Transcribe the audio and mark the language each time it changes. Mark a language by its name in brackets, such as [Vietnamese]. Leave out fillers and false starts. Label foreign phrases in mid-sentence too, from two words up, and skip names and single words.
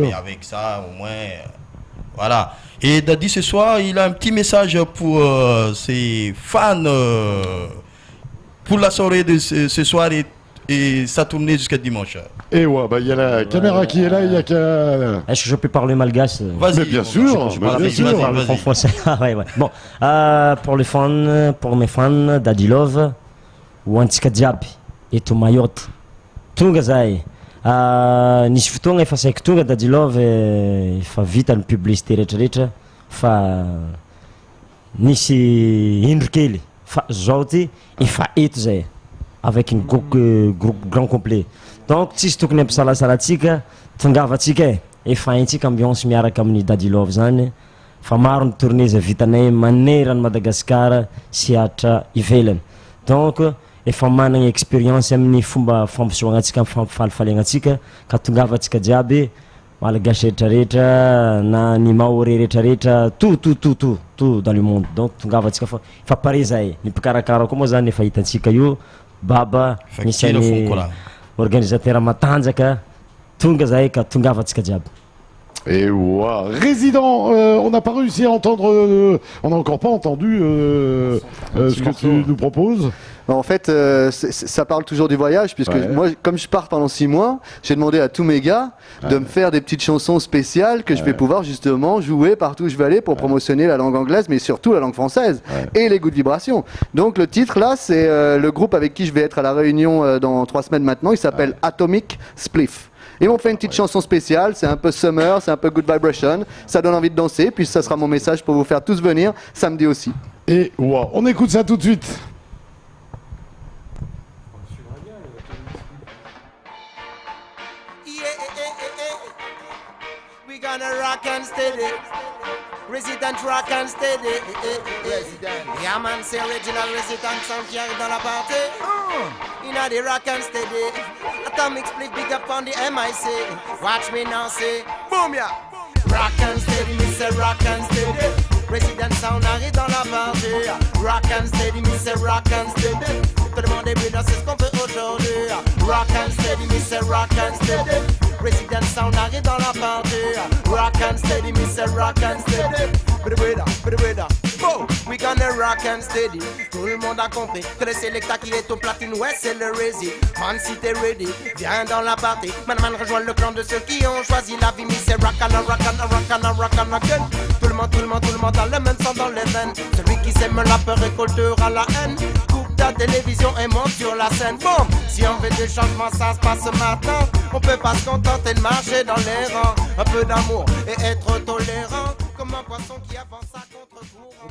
[French] Mais avec ça, au moins, voilà. Et Daddy, ce soir, il a un petit message pour ses fans, pour la soirée de ce soir et sa tournée jusqu'à dimanche. Et ouais, il y a la caméra qui est là, il y a qu'à... Est-ce que je peux parler malgache? Vas-y. Mais bien sûr, je parle en français. Ouais. Bon, pour mes fans, Daddy Love, Wantika Diab, et to Mayotte, Tunga Zay. [Malagasy] Nisy fotoagna efa saiko tonga Daddy Love efa vita ny publicité rehetrarehetra fa nisy indro kely fa zao ty efa eto zay avec [French] une groupe grand complet [Malagasy] donc tsisy tokony ampisalasalatsika tongavatsika efa haintsika ambiance miaraka amin'ny Daddy Love zany fa maro ny tournée zay vitanay manerana Madagasikara sy atra ivelany donc efa managna expérience amin'ny fomba fampisehoagnatsika fampifalifaliagnatsika ka tongavatsika jiaby malagasy rehetrarehetra na ny maoré rehetrarehetra [French] tout dans le monde [Malagasy] donc tongavatsika fa pare zay ny mpikarakara koa moa zany efa hitantsika io baba misy organisateur matanjaka tonga zay ka tongavatsika jiaby. [French] Et wow. Résident, on n'a pas réussi à entendre, on n'a encore pas entendu ce que tu nous proposes. En fait, ça parle toujours du voyage, puisque moi, comme je pars pendant 6 mois, j'ai demandé à tous mes gars de me faire des petites chansons spéciales que je vais pouvoir justement jouer partout où je vais aller pour promotionner la langue anglaise, mais surtout la langue française et les goûts de vibration. Donc le titre là, c'est le groupe avec qui je vais être à La Réunion dans 3 semaines maintenant, il s'appelle Atomic Spliff. Et on fait une petite chanson spéciale, c'est un peu summer, c'est un peu [English] good vibration, [French] ça donne envie de danser, puis ça sera mon message pour vous faire tous venir samedi aussi. Et wow, on écoute ça tout de suite. [English] We gonna rock and steady, resident rock and steady. Yeah man, [French] c'est [English] original resident sound [French] qui arrive dans la partie. [English] You know the rock and steady. Atomic split big up on the MIC. Watch me now say, boom ya. Rock and steady, me say rock and steady. Resident sound [French] arrive dans la partie. [English] Rock and steady, me say rock and steady. [French] Tout le monde est bien, c'est ce qu'on fait aujourd'hui. [English] Rock and steady, me say rock and steady. Resident sound [French] arrive dans la partie. [English] Rock and steady, me say rock and steady. Oh, we gonna rock and steady. [French] Tout le monde a compris que le Selecta qui est au platine, ouais c'est le Rezi. Man si t'es ready, viens dans la partie. Man rejoins le clan de ceux qui ont choisi la vie. Me c'est rock and again. Tout le monde dans le même sang dans les veines. Celui qui sème la peur récoltera la haine. Coupe ta télévision et monte sur la scène. Bon, si on veut des changements ça se passe maintenant. On peut pas se contenter de marcher dans les rangs. Un peu d'amour et être tolérant. Comme un poisson qui avance à contre-courant.